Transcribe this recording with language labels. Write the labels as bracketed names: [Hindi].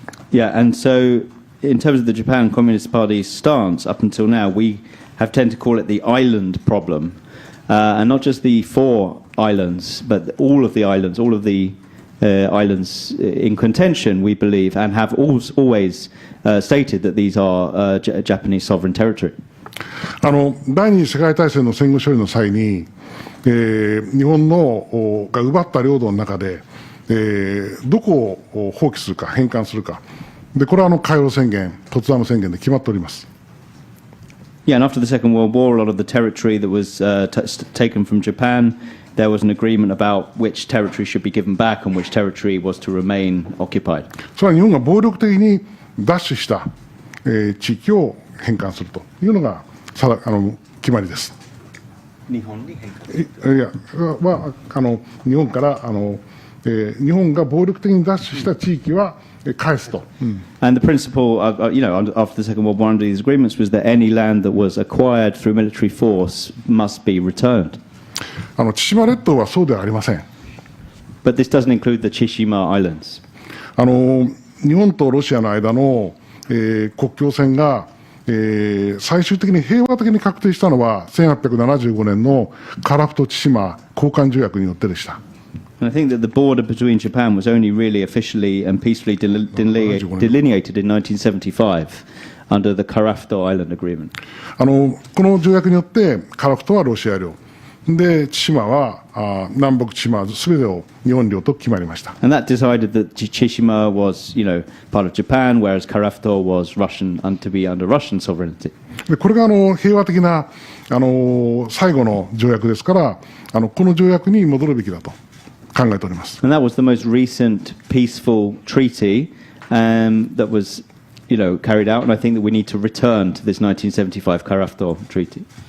[English] Yeah, and so in terms of the Japan Communist Party's stance up until now, we have tended to call it the island problem, and not just the 4 islands, but all of the islands, all of the islands in contention, we believe, and have always stated that these are Japanese sovereign territory. [Japanese] 第二次世界大戦の戦後処理の際に、日本のが奪った領土の中で、どこを放棄するか返還するかで、これは海洋宣言、ポツダム宣言で決まっております。 [English] Yeah, and after the Second World War, a lot of the territory that was taken from Japan, there was an agreement about which territory should be given back and which territory was to remain occupied. [Japanese] それは日本が暴力的に奪取した、地域を返還するというのが決まりです。日本に返還する。いや、日本から日本が暴力的に奪取した地域は返すと。 [English] And the principle, after the Second World War, under these agreements, was that any land that was acquired through military force must be returned. [Japanese] 千島列島はそうではありません。 [English] But this doesn't include the Chishima Islands. [Japanese] 日本とロシアの間の、国境線が、最終的に平和的に確定したのは1875年のカラフト千島交換条約によってでした。 [English] And I think that the border between Japan was only really officially and peacefully delineated in 1975 under the Karafto Island Agreement. [Japanese] この条約によってカラフトはロシア領で、千島は南北千島すべてを日本領と決まりました。 [English] And that decided that Chishima was, part of Japan, whereas Karafto was Russian to be under Russian sovereignty. [Japanese] でこれが平和的な最後の条約ですから、この条約に戻るべきだと考えております。 [English] And that was the most recent peaceful treaty that was, carried out, and I think that we need to return to this 1975 Karafto treaty.